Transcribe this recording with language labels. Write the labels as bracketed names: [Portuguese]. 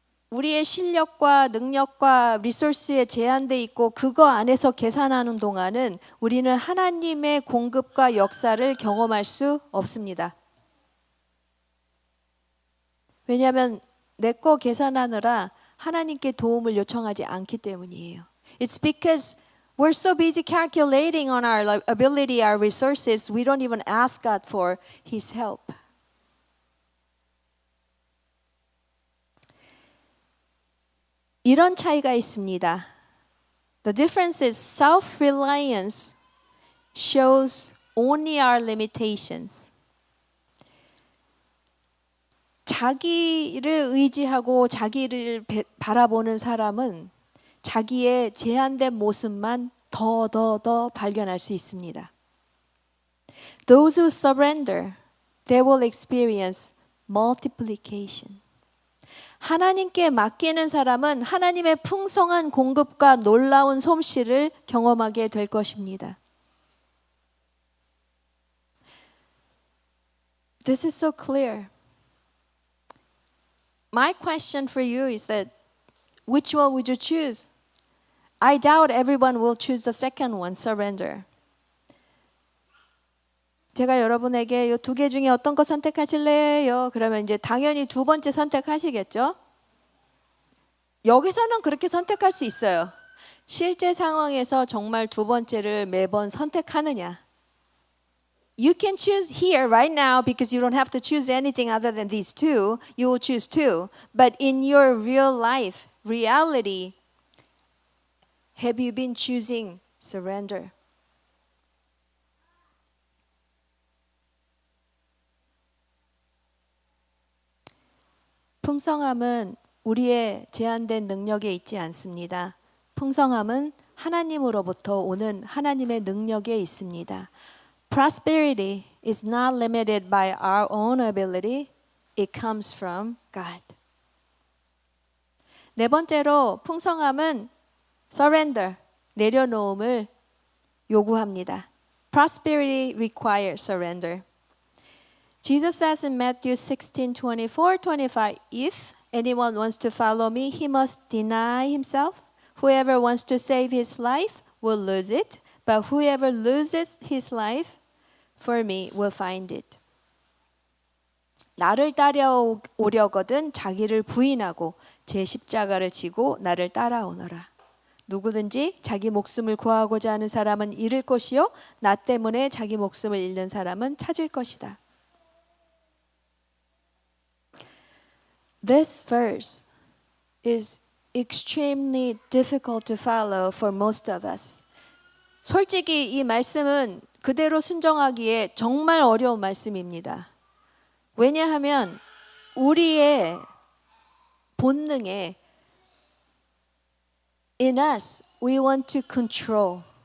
[Korean] 우리의 실력과 능력과 리소스에 제한돼 있고 그거 안에서 계산하는 동안은 우리는 하나님의 공급과 역사를 경험할 수 없습니다. 왜냐하면 내 거 계산하느라 하나님께 도움을 요청하지 않기 때문이에요. [English] It's because we're so busy calculating on our ability, our resources, we don't even ask God for His help. [Korean] 이런 차이가 있습니다. [English] The difference is self-reliance shows only our limitations. [Korean] 자기를 의지하고 자기를 바라보는 사람은 자기의 제한된 모습만 더 발견할 수 있습니다. [English] Those who surrender, they will experience multiplication. [Korean] 하나님께 맡기는 사람은 하나님의 풍성한 공급과 놀라운 솜씨를 경험하게 될 것입니다. [English] This is so clear. My question for you is that which one would you choose? I doubt everyone will choose the second one, surrender. [Korean] 제가 여러분에게 이 두 개 중에 어떤 거 선택하실래요? 그러면 이제 당연히 두 번째 선택하시겠죠? 여기서는 그렇게 선택할 수 있어요. 실제 상황에서 정말 두 번째를 매번 선택하느냐? [English] You can choose here right now because you don't have to choose anything other than these two. You will choose two. But in your real life, reality, have you been choosing surrender? [Korean] 풍성함은 우리의 제한된 능력에 있지 않습니다. 풍성함은 하나님으로부터 오는 하나님의 능력에 있습니다. [English] Prosperity is not limited by our own ability. It comes from God. [Korean] 네 번째로 풍성함은 surrender, 내려놓음을 요구합니다. [English] Prosperity requires surrender. Jesus says in Matthew 16:24-25, if anyone wants to follow me, he must deny himself. Whoever wants to save his life will lose it, but whoever loses his life for me will find it. [Korean] 나를 따라오려거든 자기를 부인하고 제 십자가를 지고 나를 따라오너라. 누구든지 자기 목숨을 구하고자 하는 사람은 잃을 것이요 나 때문에 자기 목숨을 잃는 사람은 찾을 것이다. [English] This verse is extremely difficult to follow for most of us. [Korean] 솔직히 이 말씀은 그대로 순종하기에 정말 어려운 말씀입니다. 왜냐하면 우리의 본능에 [English] in us, we want to control.